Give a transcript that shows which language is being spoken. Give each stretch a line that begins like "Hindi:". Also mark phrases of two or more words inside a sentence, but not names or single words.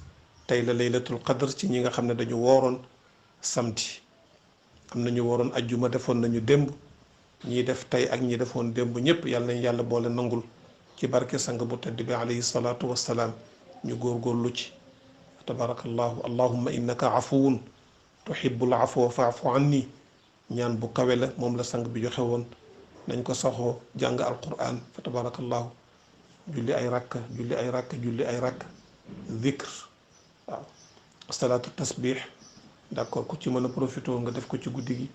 Wolof: tey la
Arabic: ليلة القدر
Wolof: ci ñi nga xam ne dañu wooroon samedi am nañu wooroon ajjuma defoon nañu démb ñii def tey ak ñi defoon démb ñëpp yàlla boole nangul ci barke sang bu tedd bi
Arabic: عليه الصلاة والسلام
Wolof: ñu góorgóorlu ci
Arabic: تبارك الله اللهم إنك عفو تحب العفو فاعف عني
Wolof: ñaan bu kawe la moom la sang bi joxe woon nañ ko saxoo jàng alquran
Arabic: فتبارك الله
Wolof: julli ay rakka zikr waaw
Arabic: صلاة التسبيح
Wolof: d'accord ku ci mën a profité nga def ko ci guddi gi